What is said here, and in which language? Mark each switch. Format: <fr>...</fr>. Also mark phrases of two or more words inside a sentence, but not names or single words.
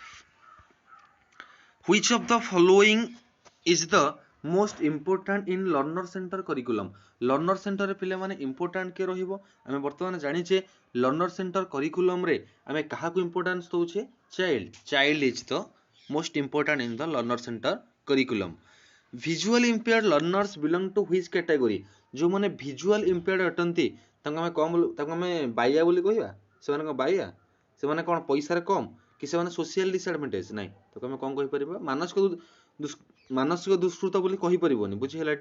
<en>which of the following is the most important in learner centre curriculum learner centre</en> <or>ରେ ପିଲେ ମାନେ ଇମ୍ପର୍ଟାଣ୍ଟ କେ ରହିବ ଆମେ ବର୍ତ୍ତମାନ ଜାଣିଛେ</or> <en>learner centre curriculum</en> <or>ରେ ଆମେ କାହା କୁ ଇମ୍ପର୍ଟାନ୍ସ ଦଉଛେ</or> <en>child is the most important in the learner centre curriculum. visual impaired learners belong to which category?</en> <or>ଯେଉଁମାନେ</or> <en>visual impaired</en> <or>ଅଟନ୍ତି ତାଙ୍କୁ ଆମେ ବାଇଆ ବୋଲି କହିବା? ସେମାନେ କ'ଣ ବାଇଆ? ସେମାନେ କ'ଣ ପଇସାରେ କମ୍ କି ସେମାନେ</or> <en>social disadvantage?</en> <or>ନାହିଁ, ତାକୁ ଆମେ କ'ଣ କହିପାରିବା? ମାନସିକ ଦୁଷ୍କୃତ ବୋଲି କହିପାରିବନି। ବୁଝିହେଲାଟି?</or>